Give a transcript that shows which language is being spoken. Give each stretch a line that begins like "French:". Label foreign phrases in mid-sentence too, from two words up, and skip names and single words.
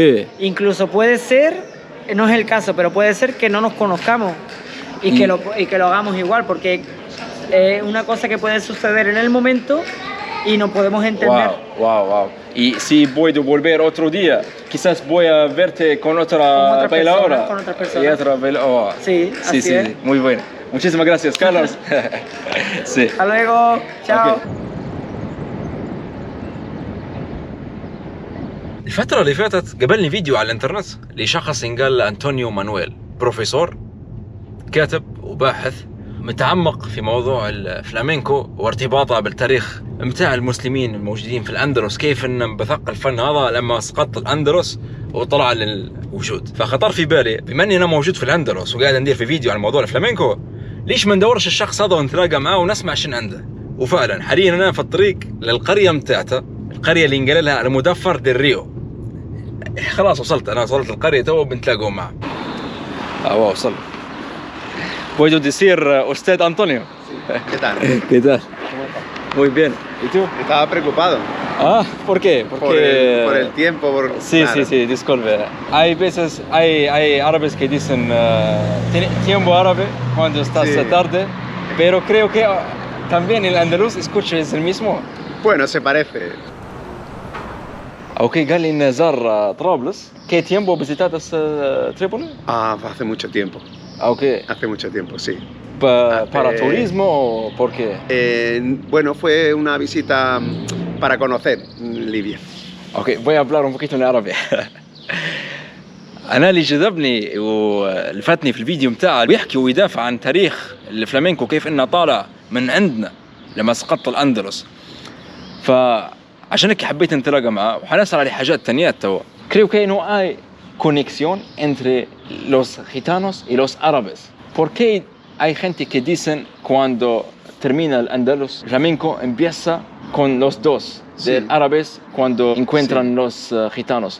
Spanish: Incluso puede ser, no es el caso, pero puede ser que no nos conozcamos y que lo hagamos igual, porque es una cosa que puede suceder en el momento y no podemos entender. Wow. Y si voy a volver otro día, quizás voy a verte con otra bailadora. Con otras personas. Oh. Sí, así es. Muy bueno. Muchísimas gracias, Carlos. Sí. Hasta luego. Chao. Okay.
Arabic: الفترة اللي فاتت قابلني فيديو على الانترنت لشخص ينقال أنطونيو مانويل، بروفيسور كاتب وباحث متعمق في موضوع الفلامينكو وارتباطه بالتاريخ متاع المسلمين الموجودين في الأندلس، كيف أن بثق الفن هذا لما سقط الأندلس وطلع للوجود. فخطر في بالي بما أني أنا موجود في الأندلس وقاعد ندير في فيديو عن موضوع الفلامينكو، ليش ما ندورش الشخص هذا ونتلاقى معاه ونسمع شن عنده. وفعلا حاليا أنا في الطريق للقرية متاعته، القرية اللي ينقال لها المدفر دير ريو. خلاص وصلت القرية تو بنتلاقوا معه. وصل.
Spanish: Puedo decir usted Antonio. ¿Qué tal? ¿Qué tal? Muy bien. ¿Y tú? Estaba preocupado Ah, ¿por qué? Porque... por el tiempo. Sí, claro. sí, disculpe. Hay veces, hay árabes que dicen tiempo árabe cuando estás tarde, pero creo que también el andaluz escucha es el mismo. Bueno, se parece.
Arabic: Ok, قال لي إن زار طرابلس.
Spanish: ¿Qué tiempo visitaste Trípoli? Hace mucho tiempo. Ok. Hace mucho tiempo, sí. ¿Para turismo o por qué? Bueno, fue una visita para conocer Libia. Ok, voy a hablar un poquito en árabe.
Arabic: أنا اللي جذبني ولفتني في الفيديو متاعه بيحكي ويدافع عن تاريخ الفلامينكو، كيف إنه طالع من عندنا لما سقط الأندلس. فعشان هيك حبيت نتلاقى معه وحنسأل على حاجات تانية توا.
Spanish: Creo que no hay conexión entre los gitanos y los árabes. ¿Por qué hay gente que dicen cuando termina el Andalus, el flamenco empieza con los dos, de árabes cuando encuentran los gitanos?